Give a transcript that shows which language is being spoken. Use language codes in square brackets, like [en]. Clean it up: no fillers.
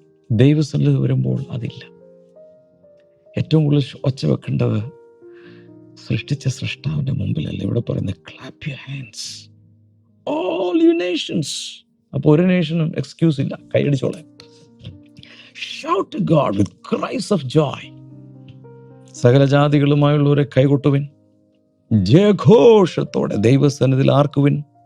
[ml] ദൈവസന്നിധി വരുമ്പോൾ അതില്ല. ഏറ്റവും കൂടുതൽ ഒച്ച വെക്കേണ്ടത് സൃഷ്ടിച്ച സൃഷ്ടാവിന്റെ മുമ്പിലല്ല. ഇവിടെ പറയുന്നത് [en] Clap your hands all you nations. [ml] അപ്പോൾ ഒരു നേഷനും എക്സ്ക്യൂസ് ഇല്ല, കൈയടിച്ചോളെ. [en] Shout to God with cries of joy. [ml] സകല ജാതികളുമായുള്ളവരെ കൈകൊട്ടുവിൻ, ജയഘോഷത്തോടെ ദൈവസന്നിധിയിൽ ആർക്കുവിൻ.